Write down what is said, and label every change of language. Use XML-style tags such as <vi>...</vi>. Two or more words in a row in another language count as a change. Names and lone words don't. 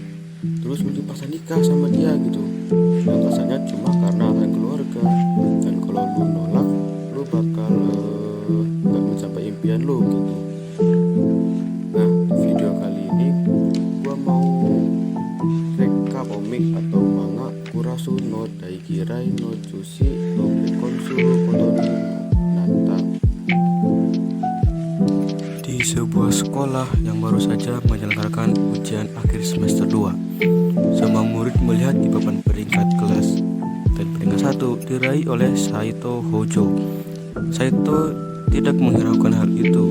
<id>Terus lu dipaksa nikah sama dia gitu. Alasannya cuma karena alasan keluarga. Dan kalau lu nolak, lu bakal nggak mencapai impian lu gitu. Nah, di video kali ini gua mau reka komik atau manga Kurasu no Daikirai no Chushi no Bekonsu Kotori no Nata. Di sebuah sekolah yang baru saja menyelenggarakan ujian akhir semester 2, semua murid melihat di papan peringkat kelas, dan peringkat 1 diraih oleh Saito Hojo. Saito tidak menghiraukan hal itu.</id>